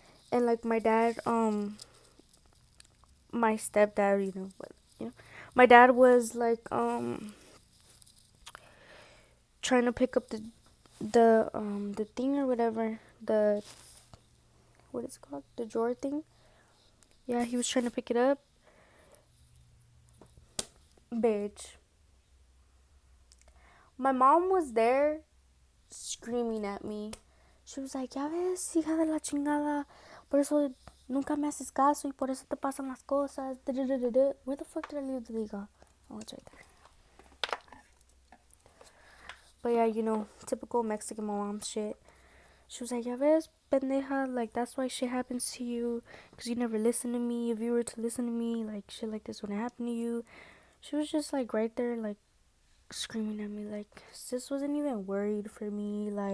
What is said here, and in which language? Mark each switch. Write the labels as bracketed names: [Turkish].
[English] And like my dad, my stepdad, you know my dad was like trying to pick up the thing or whatever, the what is it called, the drawer thing. Yeah, he was trying to pick it up. Bitch, my mom was there screaming at me. She was like, [Spanish] ya ves, hija de la chingada, por eso nunca me haces caso y por eso te pasan las cosas. [English] Where the fuck did I leave the liga? Oh, it's right there. But yeah, typical Mexican mom shit. She was like, [Spanish] ya ves, pendeja, [English] like that's why shit happens to you, because you never listen to me. If you were to listen to me, like shit like this wouldn't happen to you. She was just like right there, like screaming at me, like sis wasn't even worried for me.